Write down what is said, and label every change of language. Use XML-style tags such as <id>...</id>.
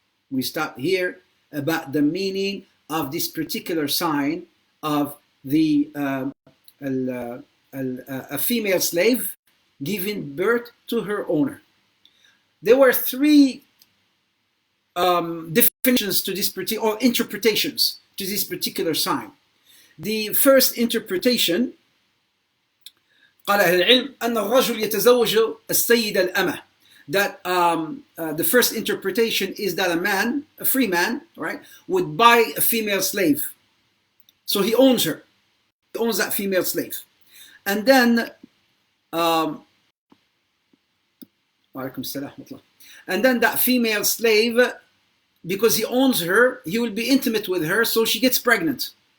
<en>We stopped here about the meaning of this particular sign of the a female slave giving birth to her owner. There were three definitions to this particular, or interpretations to this particular sign. The first interpretation,</en> <ar>قال أهل العلم أن الرجل يتزوج السيد الأمة.</ar> <en>That the first interpretation is that a man, a free man, right, would buy a female slave. So he owns her. He owns that female slave. And then, and then that female slave, because he owns her, he will be intimate with her, so she gets pregnant.</en>